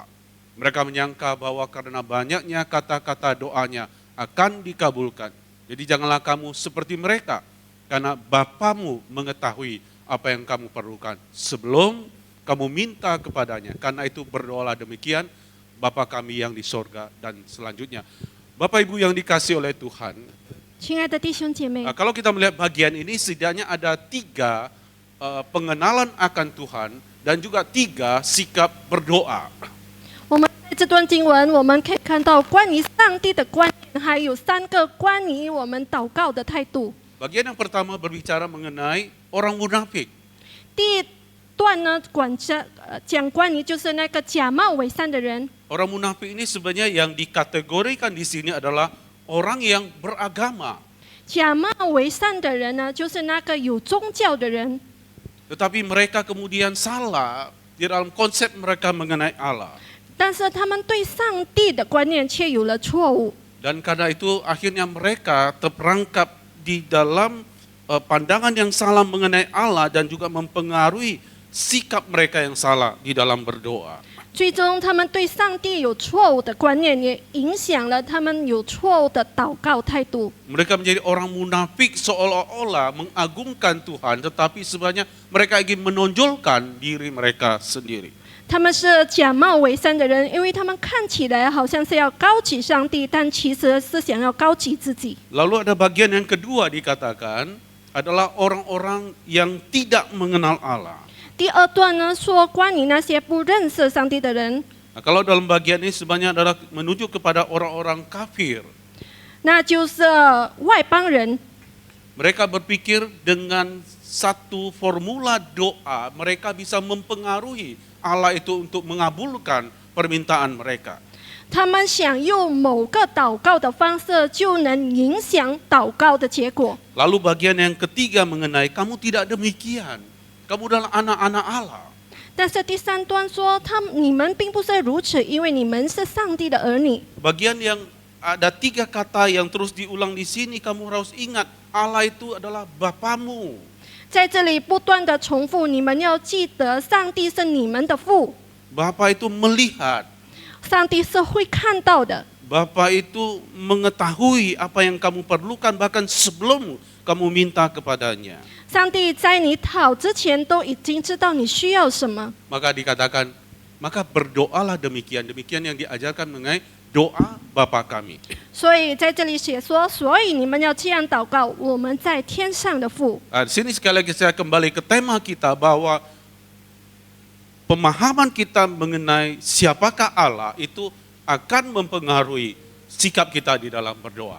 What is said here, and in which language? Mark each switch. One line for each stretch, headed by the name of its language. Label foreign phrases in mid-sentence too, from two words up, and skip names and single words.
Indonesian: Mereka menyangka bahwa karena banyaknya kata-kata doanya akan dikabulkan. Jadi janganlah kamu seperti mereka, karena Bapamu mengetahui apa yang kamu perlukan sebelum kamu minta kepadanya. Karena itu berdoalah demikian, Bapa kami yang di sorga, dan selanjutnya. Bapak Ibu yang dikasih oleh Tuhan,
Chinese: 亲爱的弟兄姐妹，
Indonesian: kalau kita melihat bagian ini setidaknya ada 3 pengenalan akan Tuhan dan juga 3 sikap berdoa.
Chinese: 我们在这段经文我们可以看到关于上帝的观念，还有3个关于我们祷告的态度。
Indonesian: Bagian yang pertama berbicara mengenai orang munafik.
Chinese: 第一段呢，讲关于就是那个假冒伪善的人。
Indonesian: Orang munafik ini sebenarnya yang dikategorikan di sini adalah orang yang beragama.
Chinese: 假冒伪善的人呢，就是那个有宗教的人。
Indonesian: Tetapi mereka kemudian salah di dalam konsep mereka mengenai Allah.
Chinese: 但是他们对上帝的观念却有了错误，
Indonesian: Dan karena itu akhirnya mereka terperangkap di dalam pandangan yang salah mengenai Allah dan juga mempengaruhi sikap mereka yang salah di dalam berdoa.
Chinese: 最终他们对上帝有错误的观念，也影响了他们有错误的祷告态度。
Indonesian: Mereka menjadi orang munafik seolah-olah mengagungkan Tuhan, tetapi sebenarnya mereka ingin menonjolkan diri mereka sendiri.
Chinese: 他们是假冒伪善的人，因为他们看起来好像是要高举上帝，但其实是想要高举自己。
Indonesian: Lalu ada bagian yang kedua dikatakan adalah orang-orang yang tidak mengenal Allah.
Chinese: 第二段呢，说关于那些不认识上帝的人，
Indonesian: Nah, kalau dalam bagian ini sebenarnya adalah menunjuk kepada orang-orang kafir.
Chinese: 那就是外邦人。
Indonesian: Mereka berpikir dengan satu formula doa mereka bisa mempengaruhi Allah itu untuk mengabulkan permintaan mereka.
Chinese: 他们想用某个祷告的方式就能影响祷告的结果。
Indonesian: Lalu bagian yang ketiga mengenai kamu tidak demikian. Kamu adalah anak-anak Allah.
Chinese: 但是第三段说，你们并不是如此，因为你们是上帝的儿女。
Indonesian: Bagian yang ada 3 kata yang terus diulang di sini, kamu harus ingat Allah itu adalah Bapamu.
Chinese: 在这里不断的重复，你们要记得，上帝是你们的父，
Indonesian: Bapa itu melihat.
Chinese: 上帝是会看到的。
Indonesian: Bapa itu mengetahui apa yang kamu perlukan bahkan sebelum kamu minta kepadanya.
Chinese: 上帝在你讨之前都已经知道你需要什么，
Indonesian: Maka dikatakan, maka berdoalah demikian. Demikian yang diajarkan mengenai doa Bapa kami.
Chinese: 所以在这里写说，所以你们要这样祷告：我们在天上的父。
Indonesian: Di sini sekali lagi saya kembali ke tema kita bahwa pemahaman kita mengenai siapakah Allah itu akan mempengaruhi sikap kita di dalam berdoa.